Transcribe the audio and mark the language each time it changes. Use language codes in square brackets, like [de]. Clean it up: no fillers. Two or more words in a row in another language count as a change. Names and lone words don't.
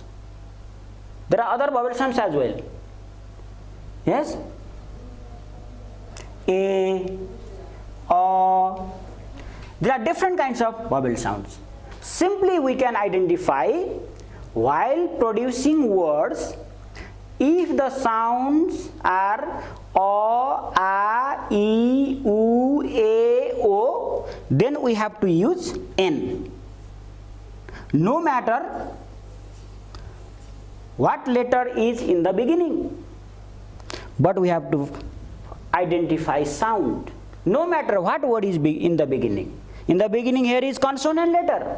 [en] There are other vowel sounds as well. Yes, a, there are different kinds of vowel sounds. Simply we can identify while producing words, if the sounds are o, a, e, u, a, o, then we have to use n. No matter what letter is in the beginning, but we have to identify sound. No matter what word is in the beginning. In the beginning here is consonant letter.